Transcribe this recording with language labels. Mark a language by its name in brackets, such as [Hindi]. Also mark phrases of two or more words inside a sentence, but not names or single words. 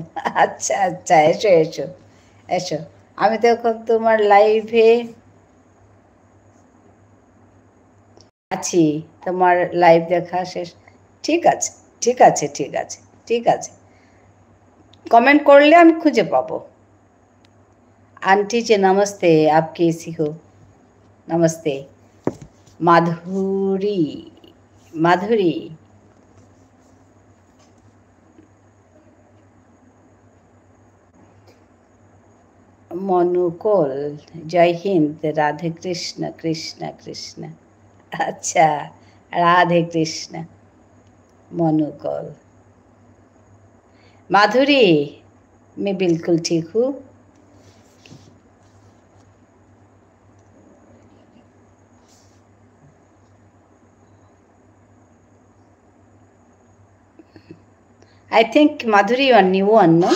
[Bangla] আচ্ছা আচ্ছা, এসো এসো এসো। আমি তো এখন তোমার লাইভে আছি, তোমার লাইভ দেখা শেষ। ঠিক আছে ঠিক আছে ঠিক আছে ঠিক আছে, কমেন্ট করলে আমি খুঁজে পাবো। [Hindi] आंटी जी नमस्ते, आप कैसी हो? नमस्ते। माधुरी माधुरी मनुकोल, जय हिंद, राधे कृष्ण कृष्ण कृष्ण। अच्छा राधे कृष्ण मनुकोल। माधुरी मैं बिल्कुल ठीक हूँ। [English] I think Madhuri, you are new one, no?